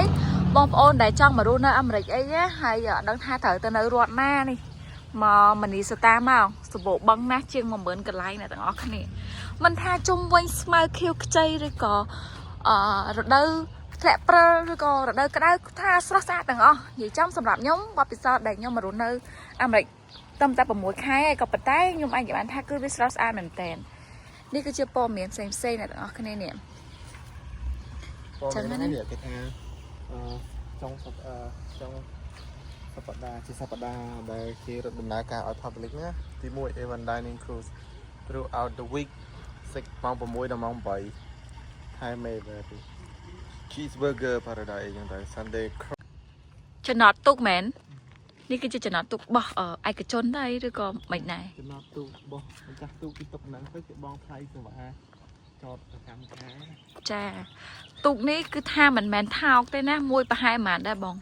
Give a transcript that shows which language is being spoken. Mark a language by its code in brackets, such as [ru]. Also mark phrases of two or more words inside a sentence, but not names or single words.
[km] បងប្អូនដែលចង់មករស់នៅអាមេរិកអីណាហើយដឹងថាត្រូវទៅនៅរដ្ឋណានេះមកមនីសតាមកសម្បូរបឹងណាស់ជាង10000កន្លែងអ្នកទាំងអស់គ្នាមិនថាជុំវិញស្មៅខៀវខ្ចីឬក៏រដូវធ្លាក់ព្រិលឬក៏រដូវក្តៅថាស្រស់ស្អាតទាំងអស់និយាយចំសម្រាប់ខ្ញុំបទពិសោធន៍ដែលខ្ញុំមករស់នៅអាមេរិកត្រឹមតែ6ខែឯងក៏ប៉ុន្តែខ្ញុំអាចនិយាយបានថាគឺវាស្រស់ស្អាតមែនតើនេះគឺជាព័ត៌មានផ្សេងៗអ្នកទាំងអស់គ្នានេះ ចឹងណាគេថាចុងសប្តាហ៍ជាសប្តាហ៍ដែលគេរត់ដំណើរការឲ្យ public ណាទី1 A1 Dining Cruise [en] throughout the week [km] ម៉ោង6ដល់ម៉ោង8 [en] Thai made cheeseburger paradise [km] អញ្ចឹងទៅ Sunday ចំណតទូកមែននេះគឺជាចំណតទូកបោះឯកជនដែរឬក៏មិនដែរ ចំណតទូករបស់ម្ចាស់ទូកទីតុកហ្នឹងទៅគេបងថ្លៃសេវាចតប្រចាំខែ ចាទូកនេះគឺថាមិនមែនថោកទេណាមួយប្រហែលប៉ុន្មានដែរបង